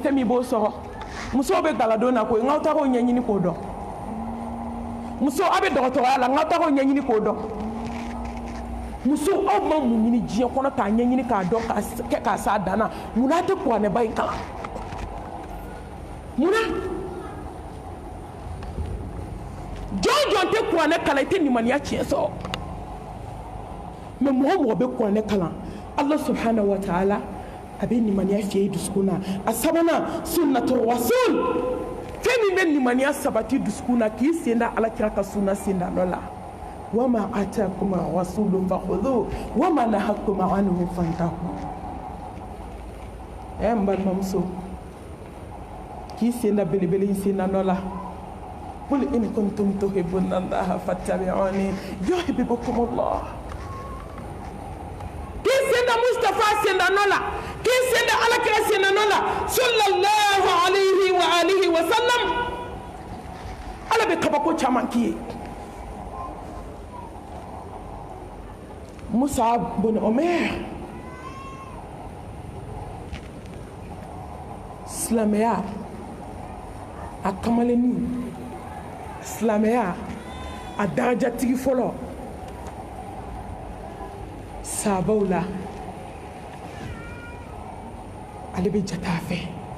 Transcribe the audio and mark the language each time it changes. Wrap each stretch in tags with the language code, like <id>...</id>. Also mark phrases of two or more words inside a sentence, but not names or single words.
<bm>fɛn min b'o sɔrɔ musow bɛ galadon na koyi n'aw taara o ɲɛɲini k'o dɔn muso aw bɛ dɔgɔtɔrɔya la n'aw taara o ɲɛɲini k'o dɔn muso aw ma mun ɲini diɲɛ kɔnɔ k'a ɲɛɲini k'a dɔn k'a s'a dan na munna a tɛ kuranɛba in kalan munna jɔn tɛ kuranɛ kalan i tɛ nimaniya tiɲɛ sɔrɔ mɛ mɔgɔ mɔgɔ bɛ kuranɛ kalan ala</bm> <ar>سبحانه وتعالى</ar> <bm>a bɛ nimaniya fiyɛ i dusukun na a sabanan</bm> <ar>سنة الرسول</ar> <bm>fɛn min bɛ nimaniya sabati dusukun na k'i sen da alakira ka sunna senda dɔ la</bm> <ar>وما آتاكم الرسول فخذوه وما نهاكم عنه فانتهوا</ar> <bm>n balimamuso k'i sen da belebele i senda dɔ la</bm> <ar>قل إن كنتم تحبون الله فاتبعوني يحببكم الله</ar> <bm>k'i sen da Mustafa senda dɔ la k'i sen da alakira senda dɔ la</bm> <ar>صلى الله عليه وعلى آله وسلم</ar> <bm>ala bɛ kabako caman k'i ye Mus'ab bin Umair silamɛya a kamalenni silamɛya a darajatigi fɔlɔ sahabaw la ale bɛ jate a fɛ</bm>